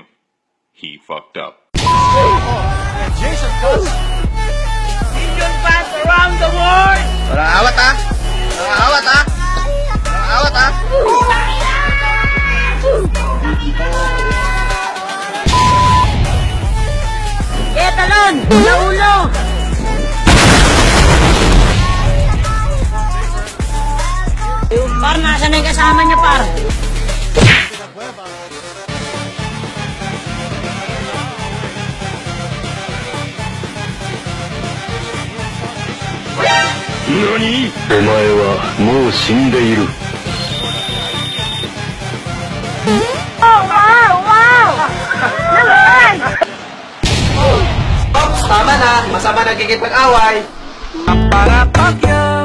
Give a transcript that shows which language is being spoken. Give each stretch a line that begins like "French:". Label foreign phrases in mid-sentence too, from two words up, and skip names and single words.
English: He fucked up. Indian fans around the world!
Filipino: Walang awat, ha? Walang awat, ha? Walang awat, ha? Talon! Sa ulo! Par, nasa na yung kasama niya, par?
Japanese: NANI?! お前はもう死んでいる。
English: Oh, wow! Wow!
Filipino: Naman! Tama na, masama nagkikipag-away. Para pagyan.